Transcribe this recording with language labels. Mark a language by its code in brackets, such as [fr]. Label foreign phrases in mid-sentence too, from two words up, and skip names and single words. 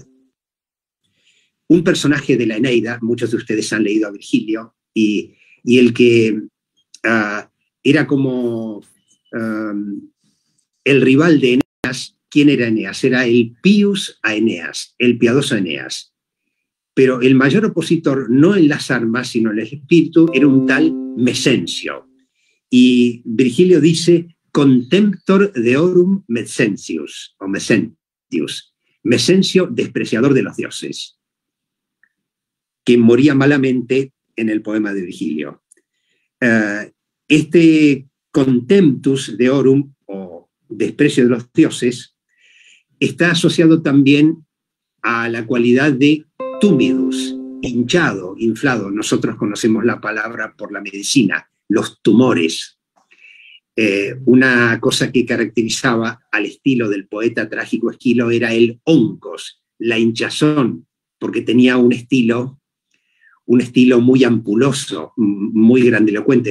[es] Un personaje de la Eneida, muchos de ustedes han leído a Virgilio, y el que era como el rival de Eneas. ¿Quién era Eneas? Era el [la] Pius a Eneas, [es] el piadoso Eneas. Pero el mayor opositor, no en las armas, sino en el espíritu, era un tal Mecencio. Y Virgilio dice, [la] contemptor deorum Mecentius, o Mecentius. [es] Mecencio, despreciador de los dioses, que moría malamente en el poema de Virgilio. Este [la] contemptus deorum, [es] o desprecio de los dioses, está asociado también a la cualidad de túmidus, hinchado, inflado. Nosotros conocemos la palabra por la medicina, los tumores. Una cosa que caracterizaba al estilo del poeta trágico Esquilo era el oncos, la hinchazón, porque tenía un estilo muy ampuloso, muy grandilocuente.